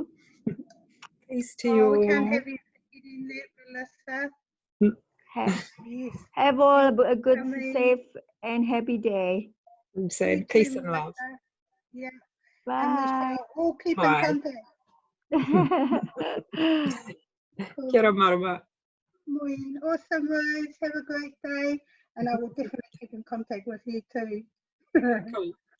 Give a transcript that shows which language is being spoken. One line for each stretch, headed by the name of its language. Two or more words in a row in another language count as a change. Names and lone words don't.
English: Peace to you. We can't have you forgetting that, Melissa. Have all a good, safe, and happy day. I'm saying peace and love. Yeah. Bye. And we shall all keep in contact.
Māori: Kia ora marama.
English: Awesome, Rose. Have a great day. And I will definitely keep in contact with you too. Cool.